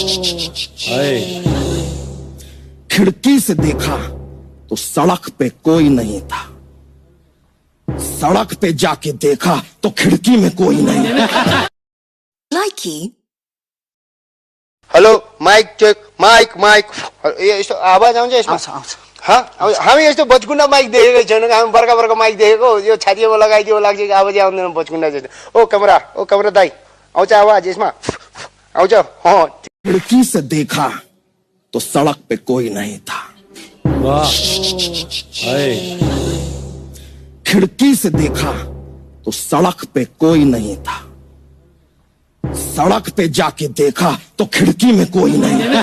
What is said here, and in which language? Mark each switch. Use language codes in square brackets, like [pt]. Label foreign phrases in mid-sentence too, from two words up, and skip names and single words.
[hi] खिड़की से देखा तो सड़क पे कोई नहीं था। सड़क पे जाके देखा तो खिड़की में कोई नहीं। [en] Hello mic check, [ne] माइक ये यस्तो आवाज आउँछ यसमा? हामी यस्तो बचकुन्डा माइक देखेको छैनौँ। हामी बर्का माइक देखेको, यो छातीमा लगाइदियो लाग्छ कि आवाजै आउँदैन बचकुन्डा जस्तो। ओ कैमरा दाइ, आउँछ आवाज यसमा? आउँछ। [hi] खिड़की से देखा तो सड़क पे कोई नहीं था। वाह। खिड़की से देखा तो सड़क पे कोई नहीं था। सड़क पे जाके देखा तो खिड़की में कोई नहीं।